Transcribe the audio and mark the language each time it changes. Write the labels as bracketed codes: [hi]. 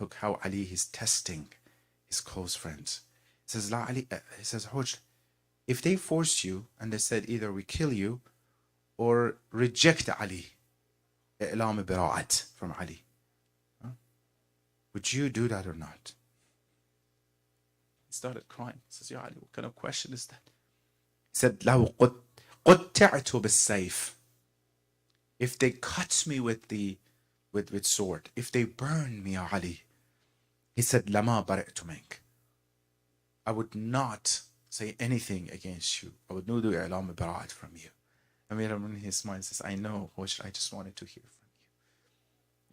[en] Look how Ali is testing his close friends. He says, La Ali, he says, Hujr, if they force you and they said either we kill you or reject Ali, i'lam bira'at from Ali, would you do that or not? He started crying. He says, Ya Ali, what kind of question is that? [ar] He said, لو قطعت بالسيف. [en] If they cut me with sword, if they burn me, Ya Ali, he said, [ar] لما برئت منك. [en] I would not say anything against you. I would not do i'lam bira'at from you. Amir in his mind says, I know, Hujr, I just wanted to hear from you.